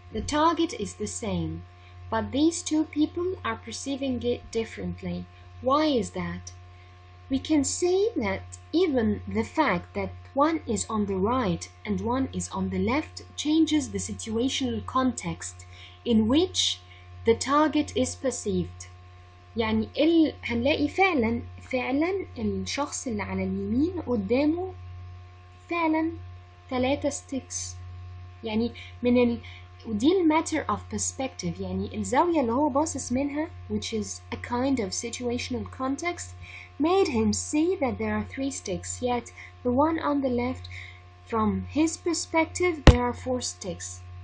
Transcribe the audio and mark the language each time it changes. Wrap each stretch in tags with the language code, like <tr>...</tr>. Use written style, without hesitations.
<en>The target is the same, but these 2 people are perceiving it differently. Why is that? We can say that even the fact that one is on the right and one is on the left changes the situational context in which the target is perceived.</en> <ar>يعني هنلاقي فعلا الشخص اللي على اليمين قدامه فعلا 3 sticks. يعني ودي</ar> <en>matter of perspective،</en> <ar>يعني الزاوية اللي هو باصص منها</ar> <en>which is a kind of situational context made him see that there are 3 sticks, yet the one on the left, from his perspective, there are 4 sticks.</en>